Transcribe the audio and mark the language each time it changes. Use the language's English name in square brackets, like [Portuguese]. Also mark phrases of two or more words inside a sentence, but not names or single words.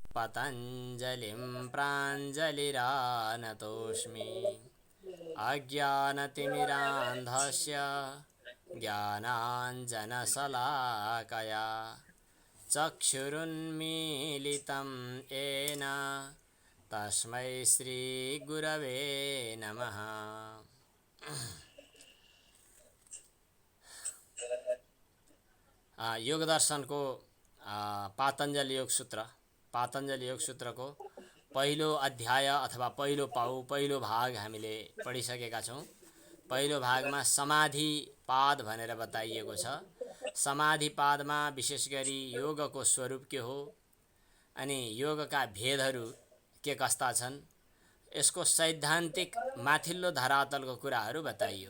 [Sanskrit] पतञ्जलिं प्राञ्जलिरानतोऽस्मि अज्ञानतिमिरान्धस्य ज्ञानाञ्जनशलाकया चक्षुरुन्मीलितं येन तस्मै श्रीगुरवे नमः। [Nepali] योग दर्शनको पातञ्जल योग सूत्र, पातञ्जल योग सूत्रको पहिलो अध्याय अथवा पहिलो पाउ, पहिलो भाग हामीले पढिसकेका छौँ। पहिलो भागमा समाधि पाद भनेर बताइएको छ। समाधि पादमा विशेष गरी योगको स्वरूप के हो अनि योगका भेदहरू के कस्ता छन्, यसको सैद्धान्तिक माथिल्लो धरातलको कुराहरू बताइयो।